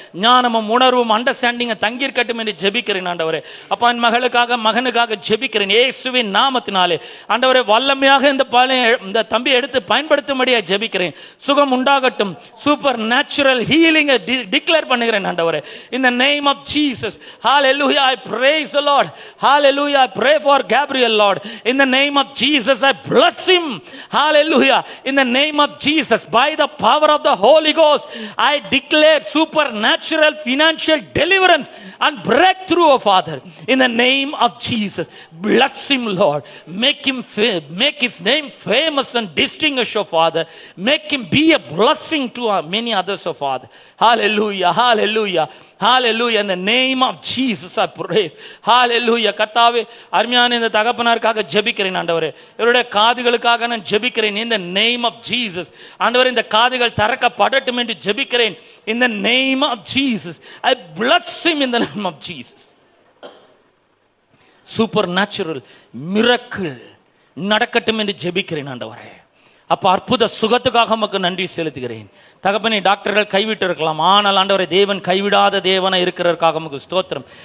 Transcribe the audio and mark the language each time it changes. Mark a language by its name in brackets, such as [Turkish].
[Tamil] ஞானமும் உணர்வும் அண்டர்ஸ்டாண்டிங் தங்கியிருக்கட்டும் என்று ஜெபிக்கிறேன். ஆண்டவரே அப்பா என் மகளுக்காக மகனுக்காக ஜெபிக்கிறேன் இயேசுவின் நாமத்தினாலே. ஆண்டவரே வல்லமையாக இந்த தம்பி எடுத்து பயன்படுத்தும்படியாக ஜெபிக்கிறேன். சுகம் உண்டாகட்டும். [English] supernatural healing declare [Tamil] பண்ணுகிறேன். [English] ஆண்டவரே in the name of Jesus. Hallelujah. I praise the Lord. Hallelujah. I pray for Gabriel, Lord. In the name of Jesus, I bless him. Hallelujah. In the name of Jesus, by the power of the Holy Ghost, I declare supernatural financial deliverance and breakthrough, oh Father. In the name of Jesus, bless him, Lord. Make his name famous and distinguished, oh Father. Make him be a blessing to many others, oh Father. Hallelujah. Hallelujah. Hallelujah. In the name of Jesus I praise. Hallelujah. [Tamil] கர்த்தாவே அருமையான இந்த தகப்பனாருக்காக ஜெபிக்கிறேன். ஆண்டவரே இவருடைய காதுகளுக்காக நான் ஜெபிக்கிறேன். [English] in the name of Jesus. [Tamil] ஆண்டவரே இந்த காதுகள் திறக்கப்படட்டும் என்று ஜெபிக்கிறேன். [English] in the name of Jesus. I bless him in the name of Jesus. Supernatural miracle [Tamil] நடக்கட்டும் என்று ஜெபிக்கிறேன். ஆண்டவரே அப்ப அற்புத சுகத்துக்காக உமக்கு நன்றி செலுத்துகிறேன். தகப்பனே டாக்டர்கள் கைவிட்டு இருக்கலாம், ஆனால் ஆண்டவரே தேவன் கைவிடாத தேவனா இருக்கிறதற்காக உமக்கு ஸ்தோத்திரம்.